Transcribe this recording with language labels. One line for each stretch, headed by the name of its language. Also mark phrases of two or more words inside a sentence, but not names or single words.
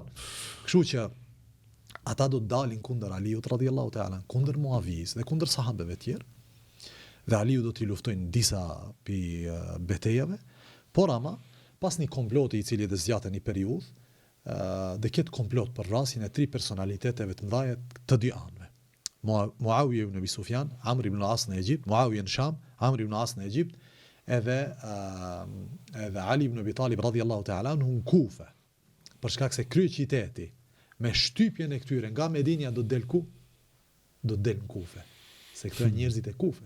Albanian: Kështu që ata do të dalin kundër Aliut
Arabic: رضي الله تعالى,
Albanian: kundër Muavijës dhe kundër sahabeve tjerë. Dhe Aliu do t'i luftojnë disa pi betejave, por ama pas një komploti i cili do zgjatet një periudhë, dhe këtë komplot për vrasjen e 3 personaliteteve të mëdha të 2 anëve. Muawiya ibn Abi Sufjan, Amr ibn al-As në Egjipt, Muawiya në Sham, Amr ibn al-As në Egjipt, edhe Ali ibn Abi Talib
Arabic: رضي الله تعالى
Albanian: në Kufe. Për shkak se krye qyteti me shtypjen e këtyre nga Medinja do të del ku? Do të del në Kufe. Se këto janë njerëzit e Kufes.